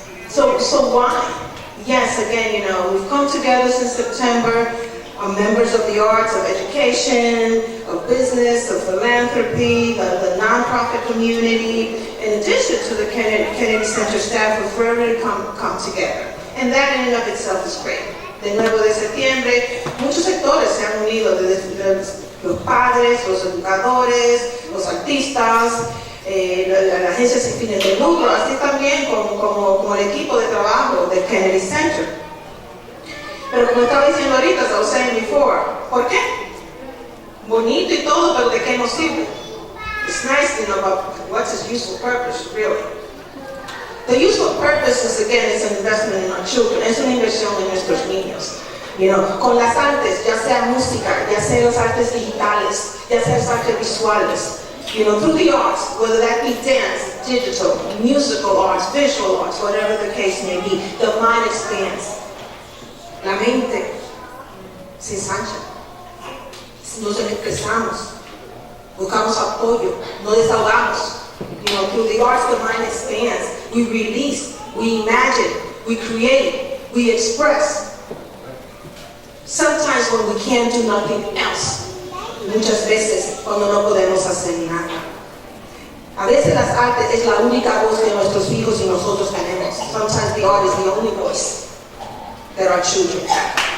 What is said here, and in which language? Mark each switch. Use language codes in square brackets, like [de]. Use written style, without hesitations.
[en] So why? Yes, again, we've come together since September, members of the arts, of education, of business, of philanthropy, the nonprofit community, in addition to the Kennedy Center staff, who've really come together. And that in and of itself is great. [es] De nuevo de septiembre, muchos sectores se han unido, desde los padres, los educadores, los artistas, la agencia sin fines de lucro, así también como el equipo de trabajo del Kennedy Center. Pero como estaba diciendo ahorita, [en] as I was saying before, [es] ¿por qué? Bonito y todo, pero ¿de qué nos sirve? [en] It's nice to know about what's its useful purpose, really. The useful purpose is, again, it's an investment in our children, [es] es una inversión en nuestros niños. Con las artes, ya sea música, ya sea las artes digitales, ya sea las artes visuales, [en] through the arts, whether that be dance, digital, musical arts, visual arts, whatever the case may be, the mind expands. [es] La mente se ensancha. Nos expresamos, buscamos apoyo, no desahogamos. [en] Through the arts, the mind expands. We release, we imagine, we create, we express. Sometimes when we can't do nothing else, [es] muchas veces cuando no podemos hacer nada. A veces las artes es la única voz que nuestros hijos y nosotros tenemos. [en] Sometimes the art is the only voice that our children have.